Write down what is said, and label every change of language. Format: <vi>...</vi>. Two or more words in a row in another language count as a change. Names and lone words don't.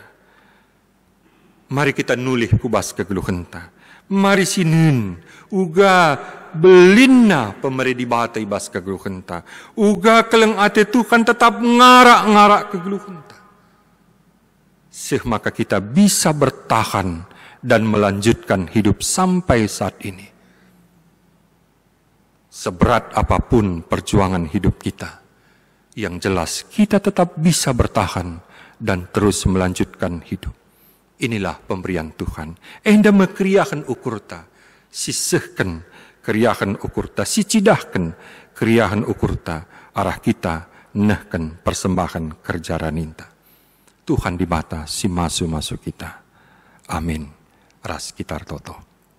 <btx>Mari kita nulih kubas kegeluhan ta. Mari sinin uga belinna pemeri di bata ibas kegeluhan ta. Uga keleng ate Tuhan tetap ngarak-ngarak kegeluhan ta.</btx> <id>Maka kita bisa bertahan dan melanjutkan hidup sampai saat ini. Seberat apapun perjuangan hidup kita, yang jelas kita tetap bisa bertahan dan terus melanjutkan hidup. Inilah pemberian Tuhan.</id> <btx>Enda mekriahan ukurta, sisehkan kriahan ukurta, sicidahkan kriahan ukurta,</btx> <id>arah kita</id> <btx>nehkan persembahan kerja raninta. Tuhan di bata si masu-masu kita. Amin. Ras kitar toto.</btx>